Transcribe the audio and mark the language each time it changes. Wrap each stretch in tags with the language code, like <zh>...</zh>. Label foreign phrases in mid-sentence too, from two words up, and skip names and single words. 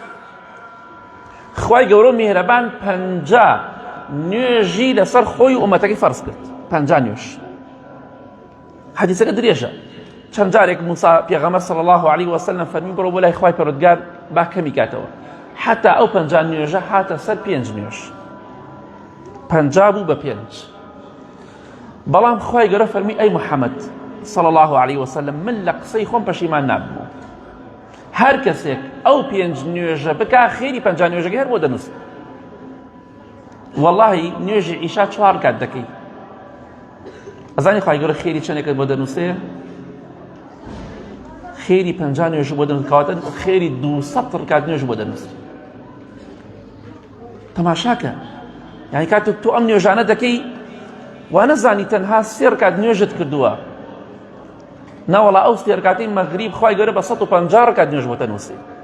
<ckb>خوای گەورە میهرەبان 50 نوێژی لەسەر خۆی و ئومەتەکەی فەرز کرد 50 نوێژ حەدیثەکە درێژە چەند جارێک موسا پێغەمبەر</ckb> <ar>صلی الله عليه وسلم</ar> <ckb>فەرمی بڕۆ بۆ لای خوای پەروەردگار با کەمی کاتەوە حتا ئەو 50 نوێژە هاتە سەر 5 نوێژ 50 بوو بە 5 بەڵام خوای گەورە فەرمی ئەی محەممەد</ckb> <ar>صلی الله عليه وسلم</ar> <ckb>من لە قسەی خۆم پەشیمان نابوو هەر کەسێک ئەو 5 نوێژە بکا خێری 50 نوێژەکە هەر بۆ دەنووسێ واللهی نوێژی عیشا 4 کات دەکەی ئەزانی خوای گەورە خێری چەندێکت بۆ دەنووسێ خێری 50 نوێژ بۆ دەنووسێ کەواتە خێری 200 ڕکات نوێژ بۆ دەنووسێ تەماشاکە یعنی کاتێک تۆ ئەم نوێژانە دەکەی وا نەزانی تەنها 3 ڕکات نوێژت کردووە ناوەڵا ئەو 3 ڕکاتەی مەغریب خوای گەورە بە 150 ڕکات نوێژ بۆ دەنووسێ</ckb>